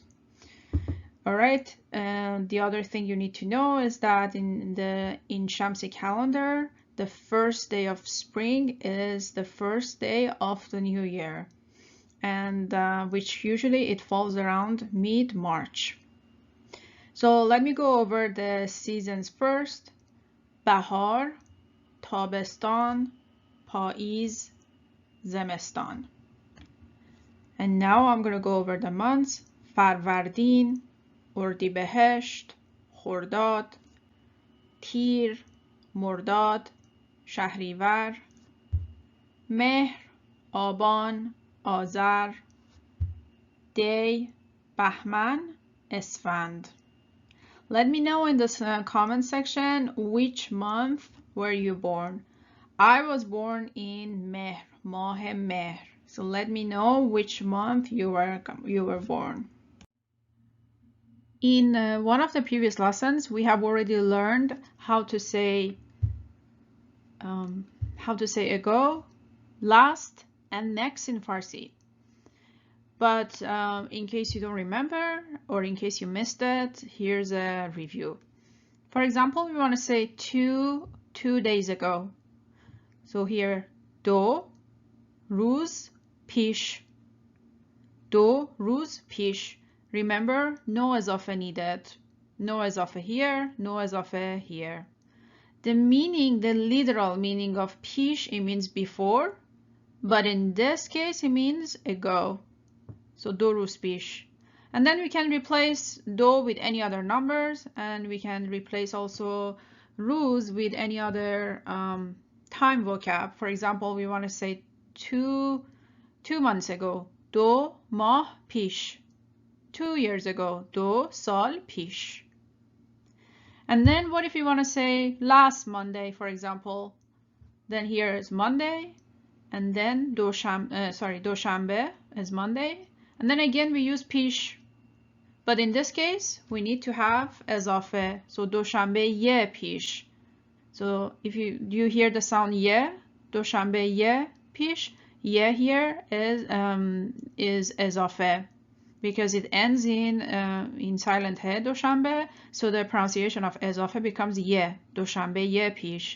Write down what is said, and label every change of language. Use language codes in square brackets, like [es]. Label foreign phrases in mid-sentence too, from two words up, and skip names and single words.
[en] All right, the other thing you need to know is that in Shamsi calendar, the first day of spring is the first day of the new year, and which usually it falls around mid-March. So let me go over the seasons first. [fa] بهار، تابستان، پاییز، زمستان. [en] And now I'm going to go over the months. [fa] فروردین، اردیبهشت، خرداد، تیر، مرداد، شهریور، مهر، آبان، آذر، دی، بهمن، اسفند. [en] Let me know in the comment section which month were you born. I was born in Mehr, [fa] ماه مهر. [en] So let me know which month you were born. In one of the previous lessons, we have already learned how to say ago, last, and next in Farsi. But in case you don't remember or in case you missed it, here's a review. For example, we want to say two days ago. So here, [fa] دو روز پیش. دو روز پیش. [en] Remember, no اضافه needed. No اضافه here, no اضافه here. The meaning, the literal meaning of پیش, it means before, but in this case, it means ago. [fa] So دو روز پیش. [en] And then we can replace do with any other numbers, and we can replace also روز with any other time vocab. For example, we want to say two months ago. [fa] دو ماه پیش. [en] 2 years ago. [fa] دو سال پیش. [en] And then what if you want to say last Monday, for example? Then here is Monday, and then دوشنبه is Monday, and then again we use پیش. But in this case, we need to have اضافه. [fa] So دوشنبه یه پیش. [en] So if you hear the sound یه, [fa] دوشنبه یه پیش, [en] یه here is اضافه, because it ends in silent he, دوشنبه. So the pronunciation of اضافه becomes یه, [fa] دوشنبه یه پیش.